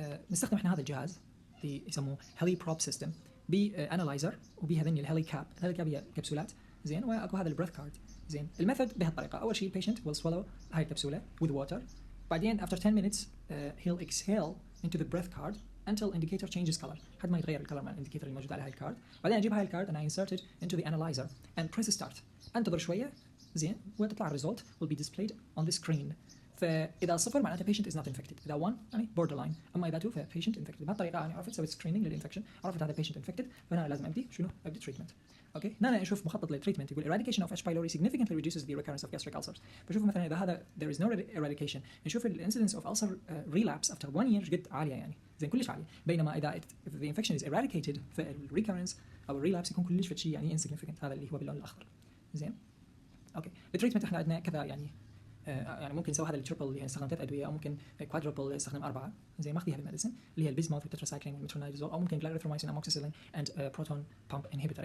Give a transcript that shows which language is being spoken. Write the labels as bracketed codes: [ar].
[ar] نستخدم احنا هذا الجهاز اللي يسموه هيلي بروب سيستم بانالايزر وبها ذني الهيلي كاب هي كبسولات. زين واكو هذا البريث كارد. زين الميثود بهالطريقه اول شيء البيشنت [en] will swallow [ar] هاي الكبسوله [en] with water [ar] بعدين [en] after 10 minutes he'll exhale into the breath card until indicator changes color [ar] لحد ما يتغير الكلر مع الانديكيتور الموجود على هاي الكارد. بعدين اجيب هاي الكارد [en] and I insert it into the analyzer and press start. [ar] انتظر شويه زين وتطلع الريزلت [en] will be displayed on the screen. [ar] فاذا صفر معناته [en] patient is not infected. [ar] اذا 1 يعني borderline. اما اذا 2 ف [en] patient infected. [ar] بهالطريقه يعني عرفت سويت سكريننج للانفكشن عرفت هذا patient infected فهنا لازم ابدي تريتمنت. اوكي هنا اشوف مخطط للتريتمنت يقول [en] eradication of H pylori significantly reduces the recurrence of gastric ulcers. [ar] بشوف مثلا اذا هذا [en] there is no eradication [ar] نشوف الانسيدنس [en] of ulcer relapse after 1 year [ar] جد عاليه يعني زين كلش عاليه. بينما اذا [en] if the infection is eradicated [ar] فالريكورنس او الريلابس يكون كلش شيء يعني insignificant. هذا اللي هو باللون الاخضر. زين اوكي التريتمنت احنا عندنا كذا يعني يعني ممكن نسوي هذا التربل اللي نستخدم 3 ادويه او ممكن كوادربل نستخدم 4 زي ما اخذيها بالميديسن اللي هي البيزموث والتتراسايكلين والميترونيدازول او ممكن كلاريثرومايسين اموكسيسيلين اند بروتون بامب انهبيتور.